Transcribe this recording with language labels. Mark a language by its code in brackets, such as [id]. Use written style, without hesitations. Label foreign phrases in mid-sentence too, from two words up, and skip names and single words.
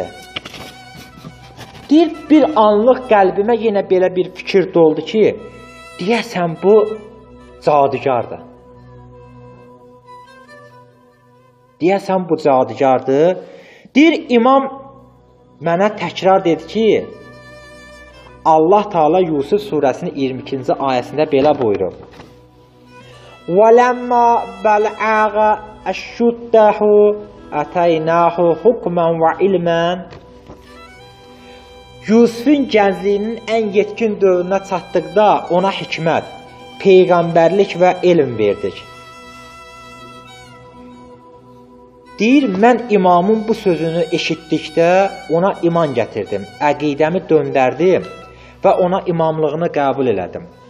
[az] Deyir, bir anlıq qəlbimə yenə belə bir fikir doldu ki, deyəsən bu cadugardır. Deyəsən bu cadugardır. Deyir, imam mənə təkrar dedi ki, Allah Taala Yusuf surəsinin 22-ci ayəsində belə buyurur. [ar] وَلَمَّا بَلَغَ أَشُدَّهُ أَتَيْنَاهُ حُكْمًا وَعِلْمًا. [az] Yusufun gəncliyinin ən yetkin dövrünə çatdıqda ona hikmət, peyğəmbərlik və elm verdik. Deyir, mən imamın bu sözünü eşitdikdə ona iman gətirdim, əqidəmi döndərdim və ona imamlığını qəbul elədim.